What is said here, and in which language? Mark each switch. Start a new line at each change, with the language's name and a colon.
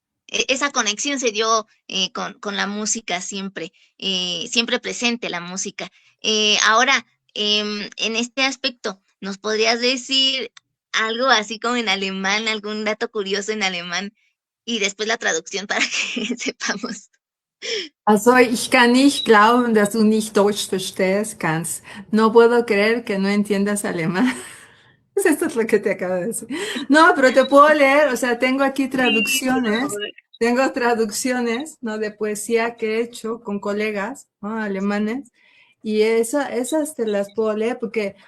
Spanish: esa conexión se dio con la música siempre, siempre presente la música. Ahora, en este aspecto, ¿nos podrías decir algo así como en alemán, algún dato curioso en alemán y después la traducción para que sepamos?
German: Also, ich kann nicht glauben, dass du nicht Deutsch verstehst kannst.
Spanish: No puedo creer que no entiendas alemán. Esto es lo que te acabo de decir. No, pero te puedo leer, o sea, Sí, por favor. tengo traducciones, ¿no? De poesía que he hecho con colegas, ¿no? Alemanes, y esas te las puedo leer porque